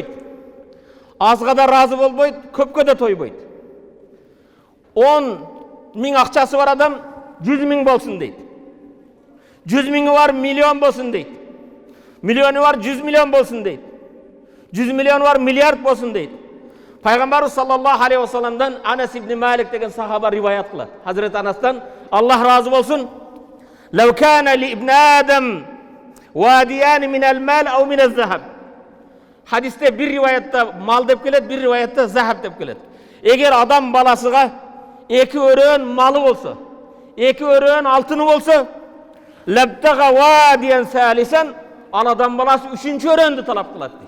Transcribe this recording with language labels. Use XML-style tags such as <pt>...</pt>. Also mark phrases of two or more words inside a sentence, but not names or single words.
<ky>Азга да разы болбойт, көпкө да тойбойт. 10 миң акчасы бар адам 100 миң болсун дейт. 100 миңи бар миллион болсун дейт. Миллиону бар 100 миллион болсун дейт. 100 миллион бар миллиард болсун дейт. Пайгамбарыбыз</ky> <ar>صلى الله عليه و</ar> <ky>салламдан Анас ибн Малик деген сахаба риваят кылат. Хазрет Анастан Аллах разы болсун:</ky> <ar>"لو كان لي ابن آدم واديان من المال أو من الذهب."</ar> <ky>Хадисте бир риваятта мал деп келет, бир риваятта захаб деп келет. Эгер адам баласыга эки өрөөн малы болсо, эки өрөөн алтыны болсо,</ky> <ar>لابتغى واديا ثالثا,</ar> <ky>ал адам баласы 3-чү өрөөндү талап кылат дейт.</ky>